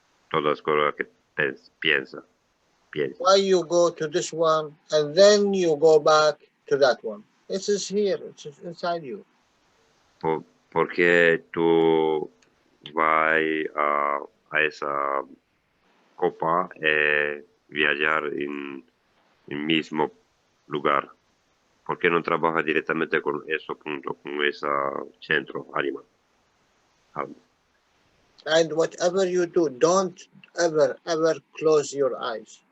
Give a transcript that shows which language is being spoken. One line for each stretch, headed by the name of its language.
Spanish: Todas las cosas que piensa.
English: Why you go to this one and then you go back to that one? It is here. It's inside you.
Spanish: Porque tú vas a esa copa viajar en el mismo lugar. ¿Por qué no trabajas directamente con ese punto, con ese centro, alma?
English: And whatever you do, don't ever close your eyes.